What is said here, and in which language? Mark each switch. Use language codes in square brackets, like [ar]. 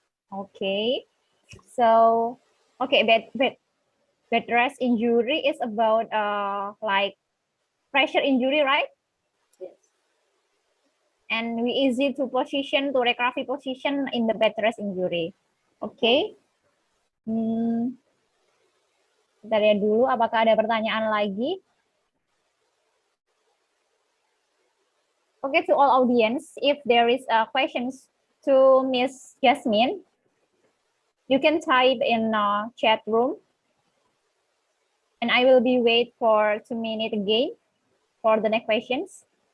[en] Okay, so bed rest injury is about like pressure injury, right? Yes. And we easy to recovery position in the bed rest injury. Okay. [id] Kita lihat dulu apakah ada pertanyaan lagi. [en] Okay, to all audience, if there is questions to Miss Jasmin, you can type in chat room. And I will be wait for 2 minutes again for the next questions.